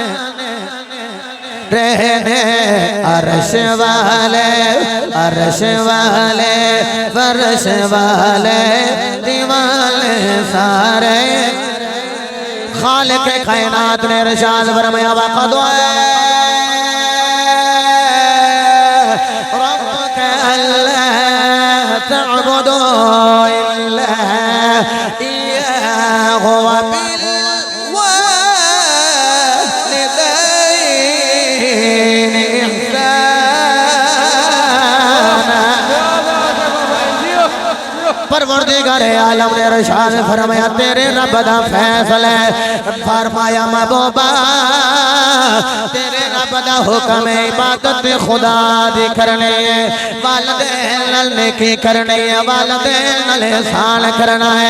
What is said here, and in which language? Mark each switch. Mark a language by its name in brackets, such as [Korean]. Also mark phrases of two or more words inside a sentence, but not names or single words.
[Punjabi] رہنے عرش والے فرش والے دیوالے سارے [Urdu] خالق کائنات نے ارشاد فرمایا [Arabic] وقضى ربك ألا تعبدوا إلا إياه وبالوالدين إحسانا. [Punjabi] پروردگار عالم نے ارشاد فرمایا تیرے رب دا فیصلہ فرمایا محبوبا تیرے رب دا حکم ہے عبادت خدا دی کرنی ہے، والدین نال نیکی کرنی ہے، والدین نال احسان کرنا ہے.